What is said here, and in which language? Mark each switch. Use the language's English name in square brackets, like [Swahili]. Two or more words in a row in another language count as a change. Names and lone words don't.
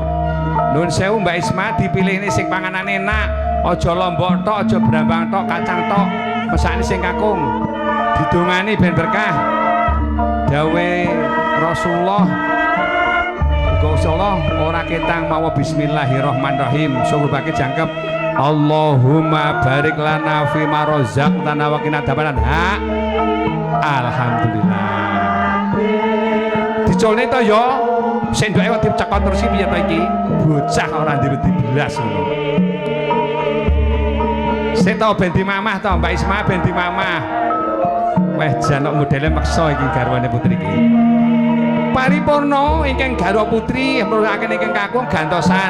[Javanese] Nuwun sewu Mbak Isma dipilih ini sing panganan enak, aja lombok tok, aja brambang tok, kacang tok. Mesane sing kakung didongani ben berkah dawe Rasulullah Rasulullah ora ketang mawa bismillahirrahmanirrahim surubake jangkep [Arabic] اللهم بارك لنا فيما رزقتنا وقنا عذاب النار. [Javanese] Alhamdulillah dicolne to ya sendoke kok dicekot terus piye to iki bocah ora ndireti belas ngono. Seto ben di mamah to Mbak Isma ben di mamah. Weh jan kok modele meksa iki garwane putri iki. Paripurna ingkang garwa putri mrunakaken ingkang kakung gantosan.